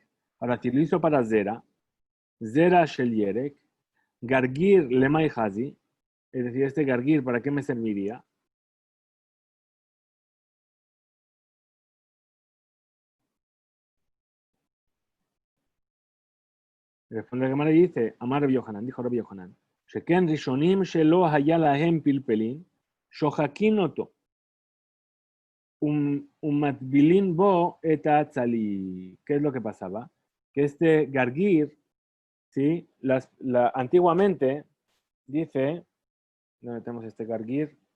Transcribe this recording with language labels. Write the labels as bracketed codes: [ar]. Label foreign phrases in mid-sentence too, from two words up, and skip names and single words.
[es] Ahora, si lo hizo para Zera, [he] זרע של ירק, [arc] גרגיר למאי חזי, [es] es decir, este Gargir, ¿para qué me serviría? Responde la Gemara y dice, [he] אמר רבי יוחנן, [es] dijo Rabbi Yohanan, [he] שכן ראשונים שלא היה להם פלפלין שוחקין אותו מטבילין בו את הצלי. [es] ¿Qué es lo que pasaba? Que este Gargir, ¿sí? Antiguamente, dice, ¿dónde tenemos este Gargir?